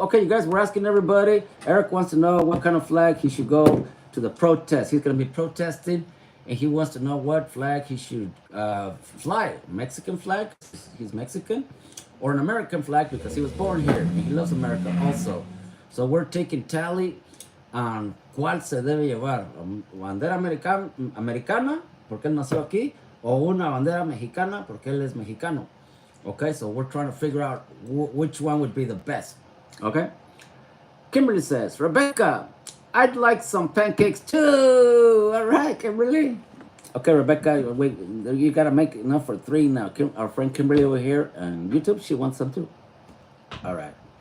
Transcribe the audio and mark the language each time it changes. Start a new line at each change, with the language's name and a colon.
English: Okay, you guys were asking everybody. Eric wants to know what kind of flag he should go to the protest. He's going to be protesting, and he wants to know what flag he should fly. Mexican flag, he's Mexican, or an American flag because he was born here, and he loves America also. So we're taking tally on
Spanish: cuál se debe llevar. Bandera americana, porque él nació aquí, o una bandera mexicana, porque él es mexicano.
English: Okay, so we're trying to figure out which one would be the best. Okay? Kimberly says, Rebecca, I'd like some pancakes too. All right, Kimberly. Okay, Rebecca, wait, you gotta make enough for 3 now. Our friend Kimberly over here on YouTube, she wants some too. All right.